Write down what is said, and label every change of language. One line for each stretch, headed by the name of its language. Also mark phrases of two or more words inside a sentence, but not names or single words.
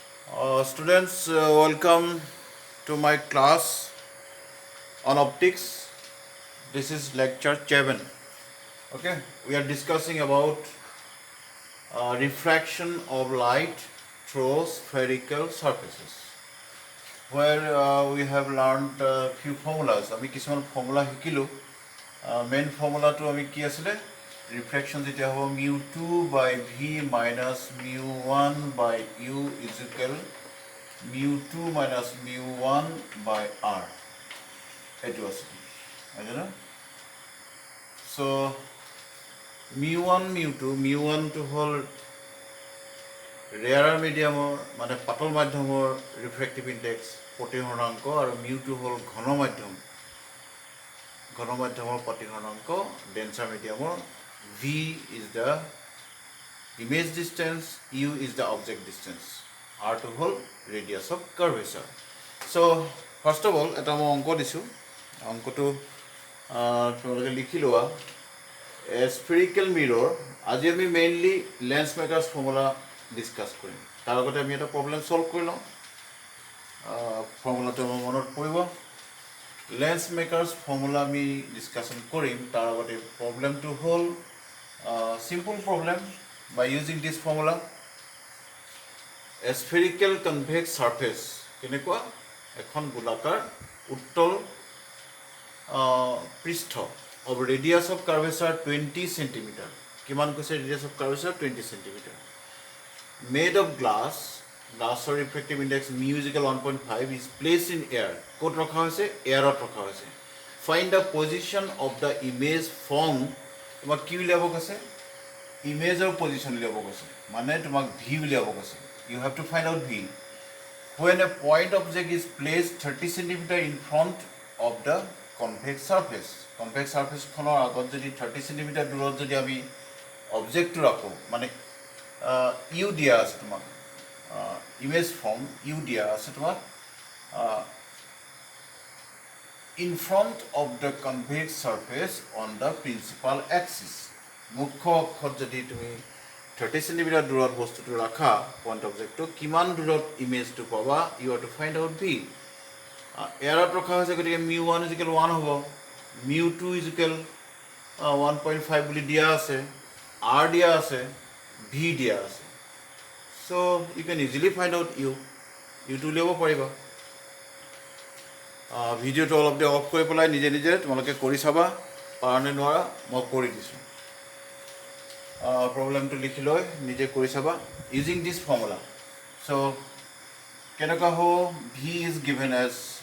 English: Students, welcome to my class on optics. This is lecture 7. Okay, we are discussing about refraction of light through spherical surfaces, where we have learned few formulas.
Assamese: আমি কিছুমান formula শিকিলো.
English: Main formula
Assamese: to আমি কি আছিলে?
English: Refraction
Assamese: যেতিয়া হ'ব
English: mu2 by v minus mu1 by u is equal mu2 minus mu1 by r.
Assamese: এইটো আছে হয় না? So mu1 mu1 to হ'ল ৰেয়াৰ মিডিয়ামৰ মানে পাতল মাধ্যমৰ
English: refractive index
Assamese: প্ৰতিহৰণাংক আৰু mu2 হ'ল ঘন মাধ্যমৰ প্ৰতিহৰণাংক
English: denser medium v is the image distance, u is the object distance,
Assamese: r2 হ'ল
English: radius of curvature. So first of all
Assamese: এটা মই অংক দিছোঁ অংকটো তোমালোকে লিখি লোৱা
English: spherical mirror.
Assamese: আজি আমি মেইনলি
English: lens makers formula discuss
Assamese: কৰিম তাৰ আগতে আমি এটা
English: problem solve
Assamese: কৰি লওঁ ফৰ্মুলাটো আমাৰ মনত পৰিব
English: lens makers formula
Assamese: আমি ডিছকাশ্যন কৰিম তাৰ আগতে প্ৰব্লেমটো হ'ল
English: simple problem by using this formula. A spherical convex surface
Assamese: কেনেকুৱা এখন গোলাকাৰ উত্তল পৃষ্ঠ
English: of radius of curvature 20 cm.
Assamese: কিমান কৈছে
English: radius of curvature 20 cm. Made of glass or refractive index mu is equal 1.5 is placed in air.
Assamese: ক'ত ৰখা হৈছে এয়াৰত ৰখা হৈছে.
English: Find the position of the image form.
Assamese: তোমাক কি উলিয়াব কৈছে
English: image position
Assamese: উলিয়াব কৈছে মানে তোমাক ভি উলিয়াব কৈছে
English: you have to find out v when a point object is placed 30 cm in front of the convex surface
Assamese: খনৰ আগত যদি 30 cm দূৰত যদি আমি অবজেক্টটো ৰাখো মানে ইউ দিয়া আছে তোমাক ইমেজ ফৰ্ম ইউ দিয়া আছে তোমাক
English: in front of the convex surface on the principal axis.
Assamese: মুখ্য অক্ষত যদি তুমি 30 cm দূৰত বস্তুটো ৰাখা
English: point object
Assamese: কিমান দূৰত ইমেজটো পাবা
English: you have to find out v
Assamese: এয়াৰত ৰখা হৈছে গতিকে
English: mu1 is equal 1
Assamese: হ'ব
English: mu2 is equal 1.5
Assamese: বুলি দিয়া আছে r দিয়া আছে v দিয়া আছে
English: so you can easily find out u2
Assamese: উলিয়াব পাৰিবা ভিডিঅ'টো অলপ দেৰি অফ কৰি পেলাই নিজে নিজে তোমালোকে কৰি চাবা পাৰানে নোৱাৰা মই কৰি দিছোঁ প্ৰব্লেমটো লিখি লৈ নিজে কৰি চাবা
English: using this formula so'
Assamese: কেনেকুৱা হ'ব
English: v is given as